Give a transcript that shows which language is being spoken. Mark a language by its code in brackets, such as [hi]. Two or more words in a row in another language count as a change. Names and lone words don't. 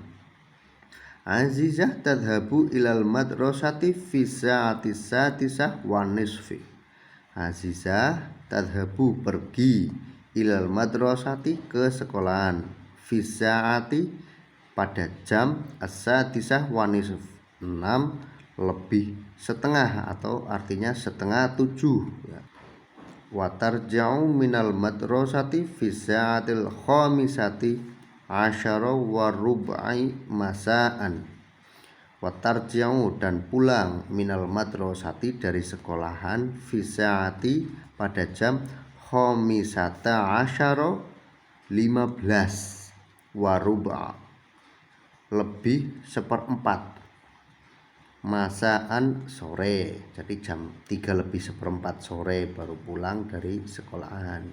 [ar] عزيزة تذهب إلى المدرسة في الساعة السادسة ونصف. عزيزة تذهب [id] pergi [ar] إلى المدرسة [id] ke sekolahan [ar] في الساعة [id] pada jam [ar] السادسة ونصف [id] 6 lebih setengah atau artinya setengah 7 ya. [ar] وترجع من المدرسة في الساعة الخامسة عشرة وربع مساء. وترجع [id] dan pulang [ar] من المدرسة [id] dari sekolahan [ar] في الساعة [id] pada jam [ar] خامسة عشرة [id] 15 [ar] وربع [id] lebih 1/4 masaan sore, jadi jam 3 lebih 1/4 sore baru pulang dari sekolahan.